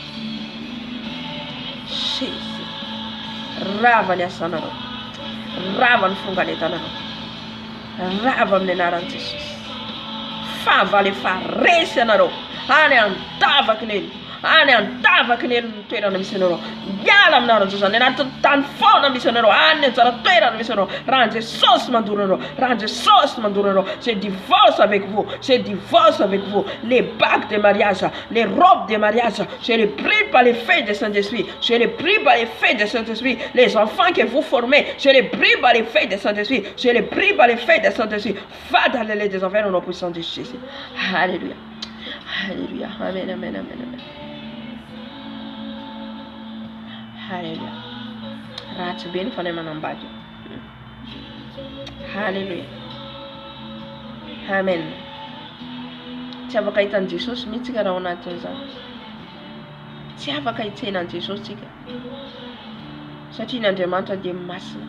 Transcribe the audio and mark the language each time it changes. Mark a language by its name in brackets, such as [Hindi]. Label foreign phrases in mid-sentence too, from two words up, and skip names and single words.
[Malagasy] Jésus, rava ny asanareo, rava ny fonganetanareo, rava amin'ny anaran'i Jesosy, favaly efa resy anareo, any andavakinelo, any andavaky ny toerana misy anareo miala aminareo Jesosy any anaty tany faona misy anareo any anjara toerana misy anareo raha Jesosy mandoro anareo raha Jesosy mandoro anareo [French] je divorce avec vous les bagues de mariage les robes de mariage je les prie par les feux de Saint-Esprit les enfants que vous formez je les prie par les feux de Saint-Esprit va dans les des enfers au nom puissant de Jésus. Alléluia. Amen. Alléluia. [Malagasy] Ratsy be ny fanay manambady. Alléluia. Amen. Tsy afaka hitan'i Jesosy mihitsy ka raha ao anatin'izany. Tsy afaka hitsenan'i Jesosy tsika. Satria ny Andriamanitra dia masina.